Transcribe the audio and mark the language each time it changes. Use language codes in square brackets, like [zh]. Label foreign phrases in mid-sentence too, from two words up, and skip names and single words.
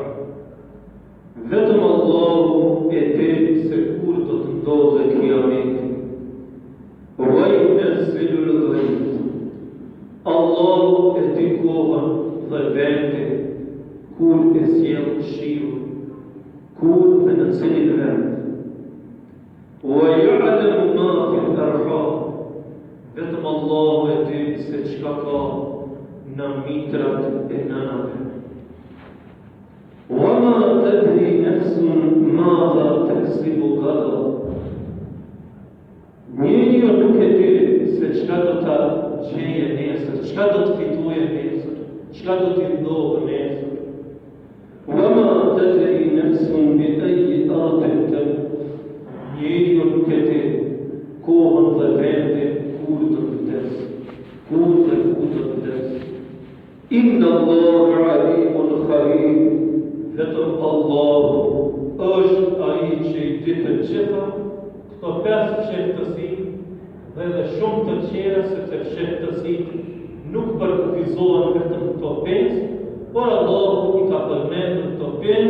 [sq] Vetëm Allahu e din se kur do të ndodhe kiameti. [ar] وينزل الغيث. [sq] Allahu e din kohën dhe vendin kur e sjell shiun, kur dhe në cilin vend. [ar] وَيَعْلَمُ مَا فِي الْأَرْحَامِ. [sq] Vetëm Allahu e din se çka ka në mitrat e nënave. [ar] وَمَا تَدْرِي نَفْسٌ مَاذَا تَكْسِبُ غَدًا. [sq] Njeriu nuk e di se çka do ta gjejë nesër, çka do të fitojë nesër, çka do të ndodhë nesër. [ar] وَمَا تَدْرِي نَفْسٌ بِأَيِّ أَرْضٍ تَمُوتُ. [sq] Njeriu nuk e di kohën dhe vendin kur do të vdesë, kur dhe ku do të vdesë. [ar] إن الله عليم خبير. [sq] Vetëm Allahu është ai që I di të gjitha. Këto 5 fshehtësi dhe edhe shumë të tjera, sepse fshehtësitë nuk përkufizohen vetëm këto 5, por Allahu I ka përmendur këto 5